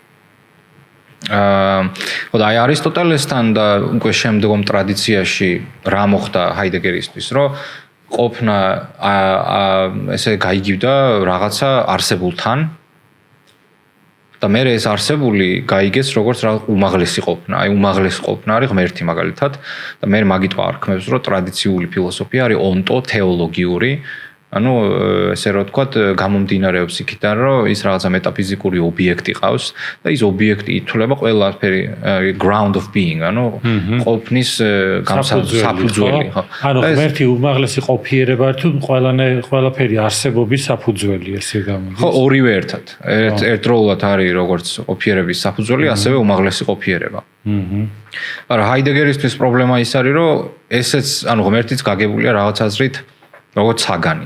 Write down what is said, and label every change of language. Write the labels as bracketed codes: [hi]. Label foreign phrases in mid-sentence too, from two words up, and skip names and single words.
[ka] ხო და აი არისტოტელესთან და უკვე შემდგომ ტრადიციაში რა მოხდა ჰაიდეგერისთვის, რომ ყოფნა ესე გაიგივდა რაღაცა არსებულთან და მე ეს არსებული გაიგეს როგორც რაღაც უმაღლესი ყოფნა. აი უმაღლესი ყოფნა არის ღმერთი მაგალითად და მე მაგით ვარქმევს, რომ ტრადიციული ფილოსოფია არის ონტო თეოლოგიური, ანუ ესე რომ ვთქვათ, გამომდინარეობს იქიდან, რომ ის რაღაცა მეტაფიზიკური ობიექტი ყავს და ის ობიექტი ითვლება ყველაფერი [en] ground of being, [ka] ანუ ყოფნის საფუძველი, ხო. ანუ ღმერთი უმაღლესი ყოფიერება თუ ყველაფერი არსებობის საფუძველი ესე გამოდის. ხო, ორივე ერთად. ერთდროულად არის როგორც ყოფიერების საფუძველი, ასევე უმაღლესი ყოფიერება. მაგრამ ჰაიდეგერისთვის პრობლემა ის არის, რომ ესეც, ანუ ღმერთიც გაგებულია რაღაც აზრით, როგორც საგანი.